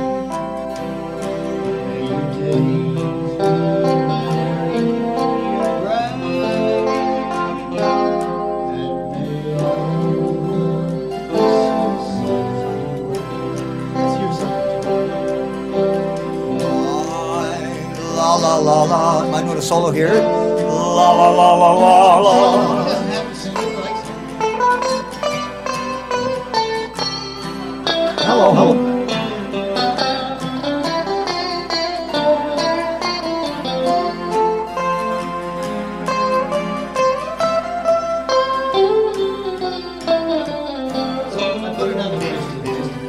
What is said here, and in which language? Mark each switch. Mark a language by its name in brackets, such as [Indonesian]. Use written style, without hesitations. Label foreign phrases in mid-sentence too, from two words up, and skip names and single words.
[English] May your days be merry and bright, and may all your Christmases be white. Let's hear something. La la la la. Am I doing a solo here? La la la la la He la. doesn't have to sing it, but likes to. Hello, hello. So I put another verse to this.